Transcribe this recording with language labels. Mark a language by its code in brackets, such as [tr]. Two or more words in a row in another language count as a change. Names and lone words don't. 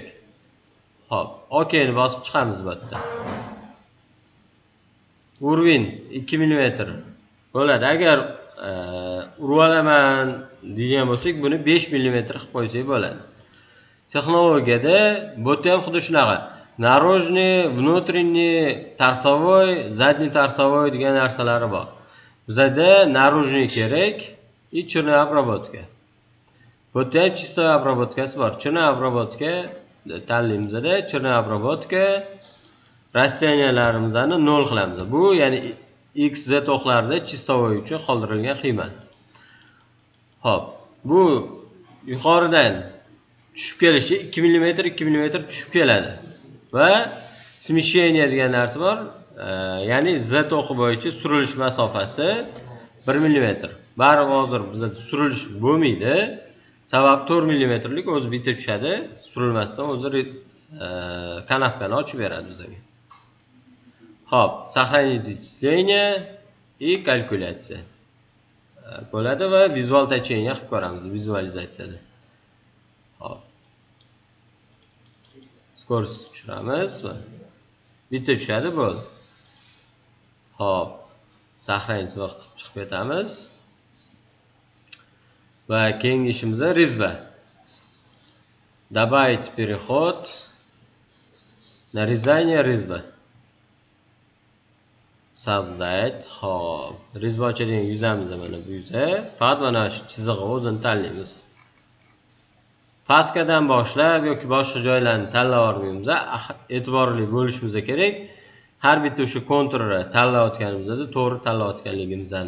[uz] Hop, OK ni bosib chiqamiz bu yerda. Uровень 2 mm bo'ladi. Agar urib olaman degan bo'lsak, buni 5 mm qilib qo'ysak bo'ladi. Texnologiyada bu ham xuddi shunaqa. [ru] Наружный, внутренний, торцовой, задний торцовой degan narsalari bor. [uz] Bizda наружный kerak [ru] и черная обработка. [uz] Bu ham [ru] чистая обработкасы [uz] bor. [ru] Черная обработка [uz] tanlaymizda, [ru] черная обработка [uz] rasteniyalarimizni 0 qilamiz. Bu ya'ni x z o'qlarida chistovoy uchun qoldirilgan qiymat. Hop, bu yuqoridan tushib kelishi 2 mm 2 mm tushib keladi. Va смещение degan narsa bor. Ya'ni z o'qi bo'yicha surilish masofasi 1 mm. Baribir hozir bizda surilish bo'lmaydi. Sabab 4 mm lik o'zi bitta tushadi. Surilmasdan o'zi kanavkani ochib beradi bizga. Hop, [ru] сохранить вычисление и [uz] kalkulyatsiya bo'ladi va vizual течение qilib ko'ramiz vizualizatsiyada. Hop. Skorost tushiramiz va bitta tushadi bo'ldi. Hop. Saqlaymiz vaqt chiqib ketamiz. Va keyingi ishimiz rezba. [ru] Добавить переход, нарезание резба. Создать. [uz] Hop. Rezbachining yuzamiz mana bu yuza. Faqat mana shu chizig'i o'zini tanlaymiz. Faskadan boshlab yoki boshqa joylarni tanlab olmaymiz. E'tiborli bo'lishimiz kerak. Har bitta o'sha konturni tanlayotganimizda to'g'ri tanlayotganligimizni.